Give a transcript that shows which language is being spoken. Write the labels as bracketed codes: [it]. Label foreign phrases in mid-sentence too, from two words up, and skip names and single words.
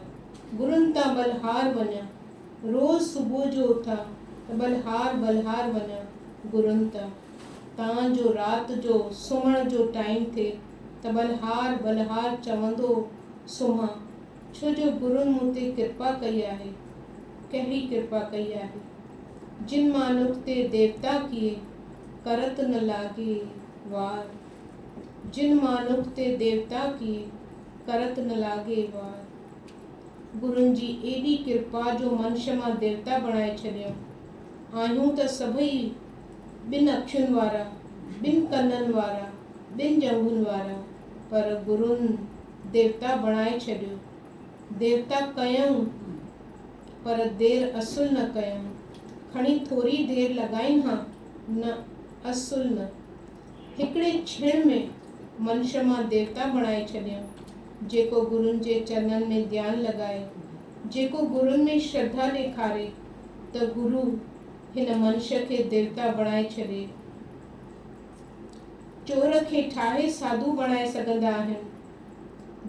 [sd] गुरुनि तां बलहार वञा, रोज़ सुबुह जो उथां त बलहार वञा गुरुनि तां। तव्हांजो राति जो सुम्हण जो टाइम थिए त बलहार चवंदो सुम्हां, छो जो गुरुनि मूं ते कृपा कई आहे। कहिड़ी कृपा कई आहे? [pa] ਜਿਨ ਮਾਨੁਖ ਤੇ ਦੇਵਤਾ ਕਿਏ ਕਰਤ ਨ ਲਾਗੇ ਵਾਰ, ਜਿਨ ਮਾਨੁਖ ਤੇ ਦੇਵਤਾ ਕਿਏ ਕਰਤ ਨ ਲਾਗੇ ਵਾਰ। [sd] गुरुनि जी एॾी कृपा जो मनुष्य मां देवता बणाए छॾियो। आहियूं त सभई ॿिनि अखियुनि वारा, ॿिनि कननि वारा, ॿिनि जंघुनि वारा, पर गुरुनि देवता बणाए छॾियो। देवता कयूं पर देर असुल न कयूं। खणी थोरी देर लॻाइनि हा, न असुल न। हिकिड़े क्षण में मनुष्य मां देवता बणाए छॾियऊं। जेको गुरुनि जे चरणनि में ध्यानु लॻाए, जेको गुरुनि में श्रद्धा ॾेखारे त गुरु हिन मनुष्य खे देवता बणाए छॾे। चोर खे ठाहे साधू बणाए सघंदा आहिनि।